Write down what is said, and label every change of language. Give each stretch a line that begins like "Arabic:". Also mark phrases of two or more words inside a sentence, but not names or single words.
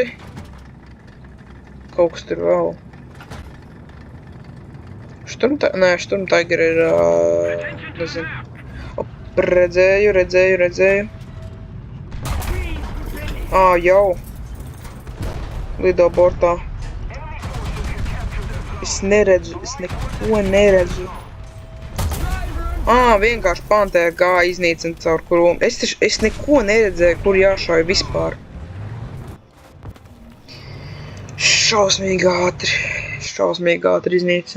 Latvian: Kaut kas tur vēl. Šturmtaiger ir, nezinu. Op, redzēju. Jau. Lido bortā.
English: Enemy forces have captured the zone.
Latvian: Es neredzu, es neko neredzu. Vienkārši pantēra gāja iznīcina caur krūmu. Es neko neredzēju, kur jāšauj vispār. Šausmīgi ātri iznīcina.